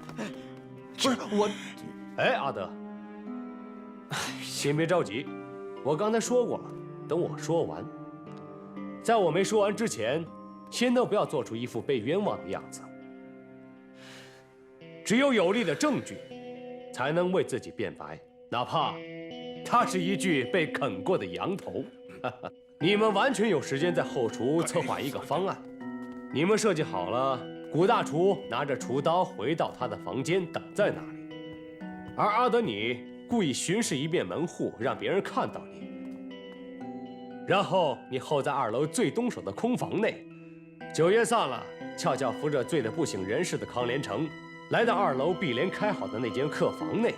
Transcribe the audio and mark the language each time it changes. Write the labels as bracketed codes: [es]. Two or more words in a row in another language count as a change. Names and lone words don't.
[zh] 不是我，哎，阿德，先別着急，我剛才說過了，等我說完。在我沒說完之前，先都不要做出一副被冤枉的樣子。只有有力的證據，才能為自己辯白，哪怕它是一具被啃過的羊頭。你們完全有時間在後廚策劃一個方案。你們設計好了，古大廚拿着廚刀回到他的房間等在那裡，而阿德你故意巡視一遍門戶，讓別人看到你。然後你候在2樓最東首的空房內，酒宴散了，俏俏扶着醉得不省人事的康连成，來到2樓碧簾開好的那間客房內。